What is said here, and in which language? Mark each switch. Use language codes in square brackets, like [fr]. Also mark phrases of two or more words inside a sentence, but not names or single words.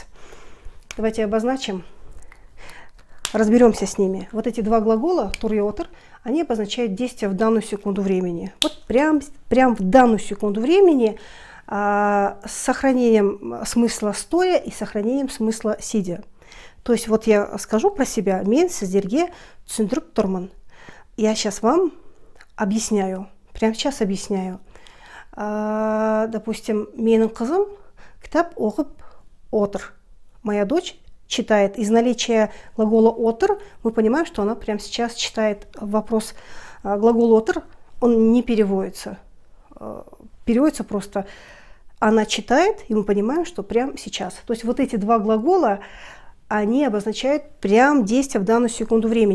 [ru] Давайте обозначим, разберемся с ними. Вот эти 2 глагола, тур и отыр, они обозначают действие в данную секунду времени. Вот прям в данную секунду времени с сохранением смысла стоя и сохранением смысла сидя. То есть вот я скажу про себя, [kk] мен сіздерге түсіндіріп тұрмын. [ru] Я сейчас вам объясняю, прямо сейчас объясняю. Допустим, [kk] менің қызым кітап оқып отыр. [ru] Моя дочь читает. Из наличия глагола «отыр» мы понимаем, что она прямо сейчас читает. Вопрос глагол «отыр», он не переводится. Переводится просто «она читает», и мы понимаем, что прямо сейчас. То есть вот эти 2 глагола, они обозначают прям действие в данную секунду времени.